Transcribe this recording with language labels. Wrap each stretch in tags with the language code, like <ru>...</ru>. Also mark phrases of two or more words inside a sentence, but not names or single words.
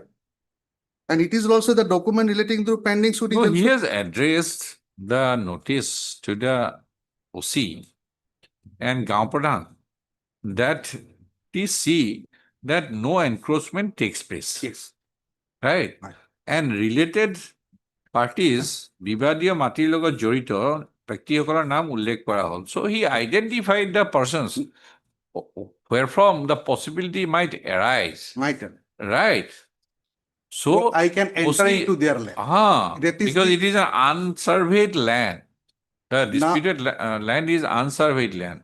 <en>And it is also the document relating to pending suit. No, he has addressed the notice to the OC and Gaon Pradhan that he see that no encroachment takes place. Yes. Right? Right. And related parties,</en> <as>বিবাদীয়া মাটিৰ লগত জড়িত, ব্যক্তিসকলৰ নাম উল্লেখ কৰা হ'ল.</as> <en>So he identified the persons wherefrom the possibility might arise. Might. Right? So I can enter OC into their land. That is because the- it is an unsurveyed land. The disputed land is unsurveyed land.</en>